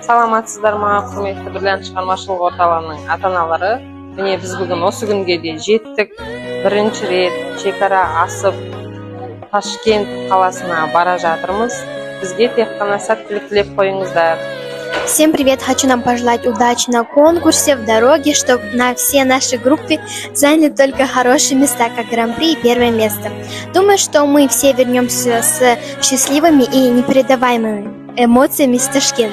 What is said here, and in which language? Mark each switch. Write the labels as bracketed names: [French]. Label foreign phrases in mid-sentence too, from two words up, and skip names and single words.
[Kazakh] Саламатсыздар ма, құрметті Бриллиант шығармашылық орталығының ата-аналары. Міне біз бүгін осы күнге де жеттік. Бірінші рет шекара асып Ташкент қаласына бара жатырмыз. Бізге тек қана сәттілік тілеп қойыңыздар. [Russian] Всем привет! Хочу нам пожелать удачи на конкурсе, в дороге, чтобы на все нашей группе заняли только хорошие места, как гран-при и первое место. Думаю, что мы все вернемся с счастливыми и непередаваемыми эмоциями с Ташкента.